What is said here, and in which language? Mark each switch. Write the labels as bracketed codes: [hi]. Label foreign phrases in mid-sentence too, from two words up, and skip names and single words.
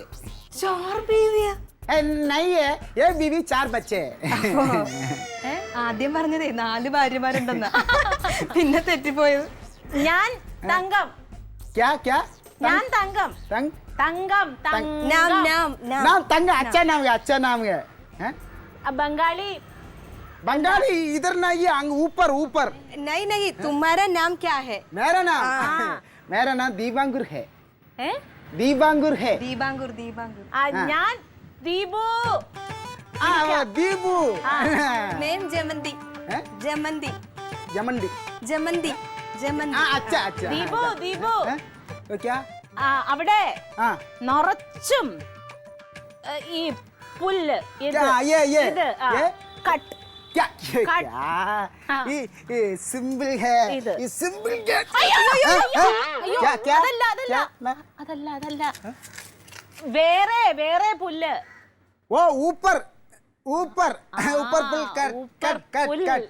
[hi] चार बीविया. नहीं है ये बीवी 4 बच्चे [ml] ആദ്യം പറഞ്ഞതേ 4 ഭാര്യമാരുണ്ടെന്നാ. പിന്നെ തെറ്റിപ്പോയത്. ഞാൻ തങ്കം. [hi] क्या क्या [ml] ഞാൻ തങ്കം. [hi] तंग [ml] തങ്കം നാം തങ്കം. നാം നാം. [hi] नाम तंग अच्छा नाम है हैं? [ml] ബംഗാളി. [hi] बंगाली इधर नहीं है अंग ऊपर ऊपर नहीं नहीं तुम्हारा नाम क्या है? मेरा नाम दीपांकुर है ഏ? दीपांकुर है [ml] ദീപാങ്കുർ ദീപാങ്കുർ. ഞാൻ ദീപു. [hi] वो दीपू नेम जमंती. हैं? जमंती जमंडी जमंती जमंती. अच्छा अच्छा [ml] ദീപു ദീപു. [hi] हैं? तो क्या [ml] അവിടെ [hi] हाँ [ml] നിറച്ചും ഈ പുല്ല് ഇത് [hi] क्या ये [ml] ഇത് [hi] ये [ml] കട്ട്. [hi] क्या काट. हाँ. ये सिंबल है इधर. ये सिंबल क्या [ml] അയ്യോ [hi] क्या क्या [ml] അതല്ല അതല്ല [hi] क्या? मैं- [ml] അതല്ല അതല്ല വേറെ വേറെ പുല്ല്. [hi] वो ऊपर ऊपर ऊपर पुल कर ऊपर कट कट [ml] പുല്ല്. [hi] कट